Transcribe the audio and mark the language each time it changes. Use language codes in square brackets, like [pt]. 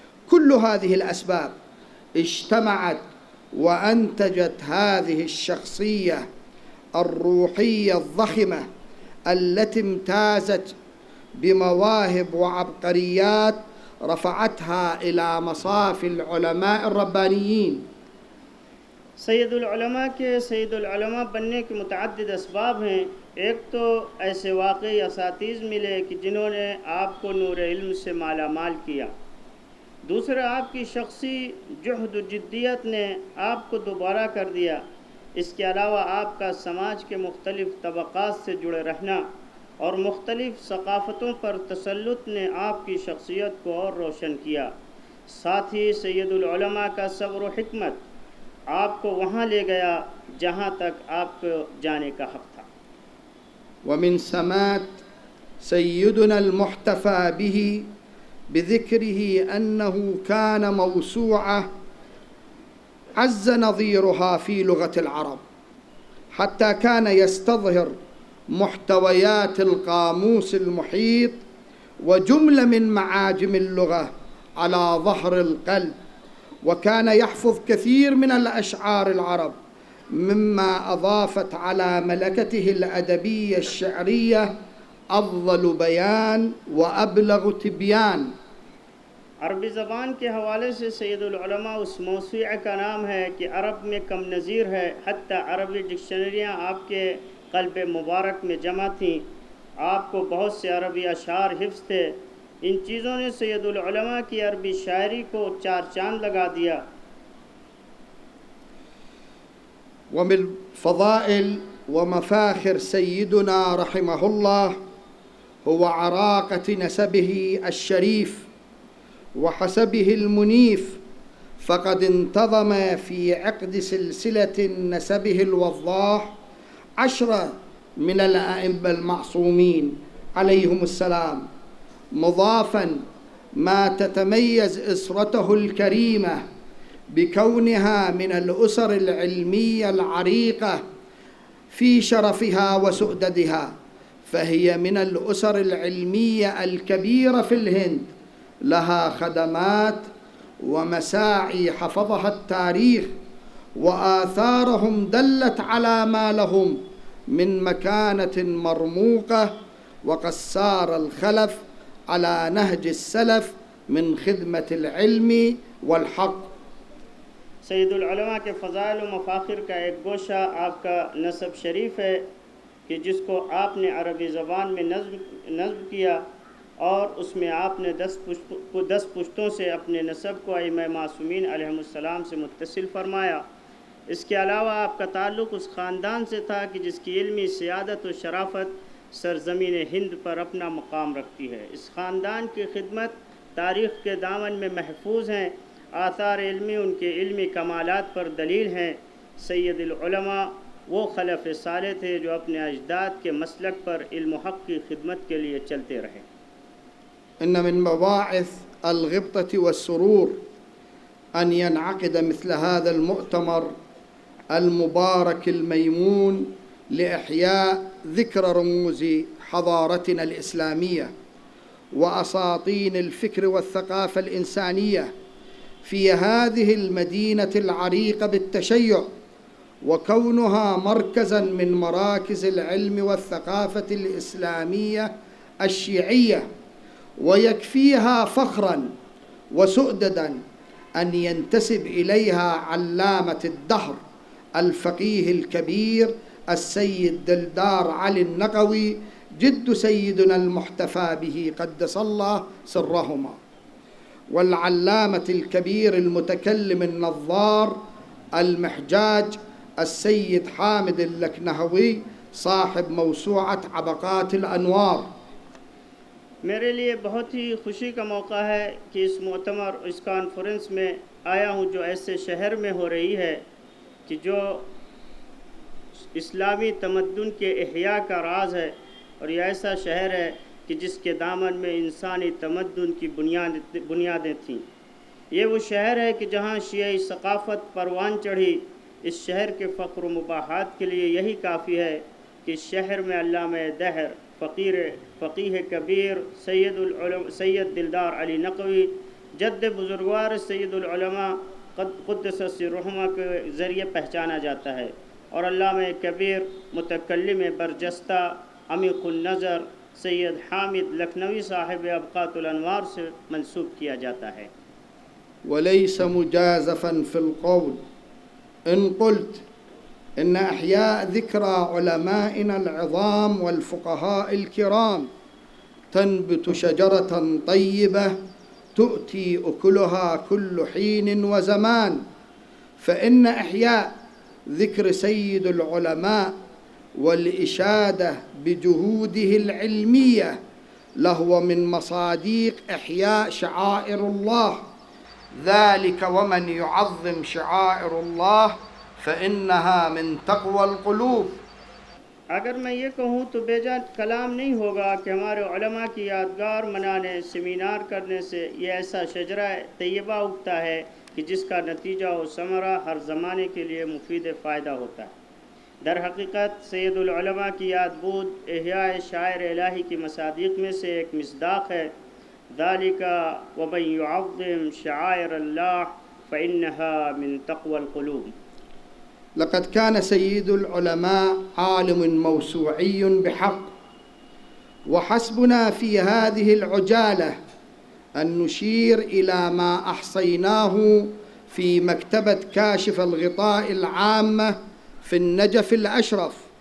[ar] كل هذه الأسباب اجتمعت وأنتجت هذه الشخصية الروحية الضخمة التي امتازت بمواهب وعبقريات رفعتها إلى مصاف العلماء الربانيين۔ [ur] سید العلماء کے سید العلماء بننے کے متعدد اسباب ہیں۔ ایک تو ایسے واقعی اساتذہ ملے کہ جنہوں نے آپ کو نور علم سے مالا مال کیا۔ دوسرا، آپ کی شخصی جہد و جدیت نے آپ کو دوبارہ کر دیا۔ اس کے علاوہ آپ کا سماج کے مختلف طبقات سے جڑے رہنا اور مختلف ثقافتوں پر تسلط نے آپ کی شخصیت کو اور روشن کیا۔ ساتھ ہی سید العلماء کا صبر و حکمت آپ کو وہاں لے گیا جہاں تک آپ کو جانے کا حق تھا۔ [ar] ومن سمات سيدنا المحتفى به بذكره أنه كان موسوعة عز نظيرها في لغة العرب، حتى كان يستظهر محتويات القاموس المحيط وجملة من معاجم اللغة على ظهر القلب، وكان يحفظ كثير من الأشعار العرب، مما أضافت على ملكته الأدبية الشعرية أفضل بيان وأبلغ تبيان۔ [ur] عربی زبان کے حوالے سے سید العلماء اس موسوعہ کا نام ہے کہ عرب میں کم نظیر ہے، حتیٰ عربی ڈکشنریاں آپ کے قلب مبارک میں جمع تھیں۔ آپ کو بہت سے عربی اشعار حفظ تھے۔ ان چیزوں نے سید العلماء کی عربی شاعری کو چار چاند لگا دیا۔ [ar] ومن فضائل ومفاخر سيدنا رحمه الله هو عراقة نسبه الشريف وحسبه المنيف، فقد انتظم في عقد سلسلة نسبه الوضاح 10 من الأئمة المعصومين عليهم السلام، مضافا ما تتميز أسرته الكريمة بكونها من الأسر العلمية العريقة في شرفها وسؤددها، فهي من الأسر العلمية الكبيرة في الهند، لها خدمات ومساعي حفظها التاريخ، وآثارهم دلت على ما لهم من مكانة مرموقة، وقد سار الخلف على نهج السلف من خدمة العلم والحق. [ur] سید العلماء کے فضائل و مفاخر کا ایک گوشہ آپ کا نسب شریف ہے کہ جس کو آپ نے عربی زبان میں نظم کیا اور اس میں آپ نے 10 پشتوں سے اپنے نسب کو ائمہ معصومین علیہم السلام سے متصل فرمایا۔ اس کے علاوہ آپ کا تعلق اس خاندان سے تھا کہ جس کی علمی سیادت و شرافت سرزمین ہند پر اپنا مقام رکھتی ہے۔ اس خاندان کی خدمت تاریخ کے دامن میں محفوظ ہیں، آثار علمی ان کے علمی کمالات پر دلیل ہیں۔ سید العلماء وہ خلف صالح تھے جو اپنے اجداد کے مسلک پر علم و حق کی خدمت کے لیے چلتے رہے۔ [ar] إن من مباعث الغبطة والسرور أن ينعقد مثل هذا المؤتمر المبارك الميمون لإحياء ذكر رموز حضارتنا الإسلامية وأساطين الفكر والثقافة الإنسانية في هذه المدينة العريقة بالتشيع، وكونها مركزاً من مراكز العلم والثقافة الإسلامية الشيعية، ويكفيها فخراً وسؤدداً أن ينتسب إليها علامة الدهر الفقيه الكبير السيد دلدار علي النقوي جد سيدنا المحتفى به قدس الله سرهما، والعلامة الكبير المتكلم النظار المحجاج السيد حامد اللكنهوي صاحب موسوعة عبقات الأنوار۔ [ur] میرے لیے بہت ہی خوشی کا موقع ہے کہ اس مؤتمر اس کانفرنس میں آیا ہوں جو ایسے شہر میں ہو رہی ہے کہ جو اسلامی تمدن کے احیاء کا راز ہے، اور یہ ایسا شہر ہے کہ جس کے دامن میں انسانی تمدن کی بنیادیں تھیں۔ یہ وہ شہر ہے کہ جہاں شیعی ثقافت پروان چڑھی۔ اس شہر کے فخر و مباحات کے لیے یہی کافی ہے کہ اس شہر میں علامہ دہر فقیہ کبیر سید دلدار علی نقوی جد بزرگوار سید العلماء قدس سرہما کے ذریعے پہچانا جاتا ہے، اور علامہ کبیر متکلم برجستہ عمیق النظر سید حامد لکھنوی صاحب ابقات الانوار سے منسوب کیا جاتا ہے۔ [ar] وليس مجازفا في القول إن قلت إن إحياء ذكرى علمائنا العظام والفقهاء الكرام تنبت شجرة طيبة تؤتي أكلها كل حين وزمان، فإن إحياء ذكر سيد العلماء والإشادة بجهوده العلمية لهو من مصاديق إحياء شعائر الله، ذلك ومن يعظم شعائر الله فإنها من تقوى القلوب۔ [ur] اگر میں یہ کہوں تو بے جان کلام نہیں ہوگا کہ ہمارے علماء کی یادگار منانے سیمینار کرنے سے یہ ایسا شجرہ طیبہ اگتا ہے کہ جس کا نتیجہ و ثمرہ ہر زمانے کے لیے مفید فائدہ ہوتا ہے۔ در حقیقت سید العلماء کی یاد بود احیاء شاعر الہی کی مصادیق میں سے ایک مصداق ہے۔ [ar] ذالک ومن یعظم شعائر اللہ فإنها من تقوى القلوب۔ لقد كان سيد العلماء عالم موسوعي بحق، وحسبنا في هذه العجالة أن نشير إلى ما أحصيناه في مكتبة كاشف الغطاء العامة في النجف الأشرف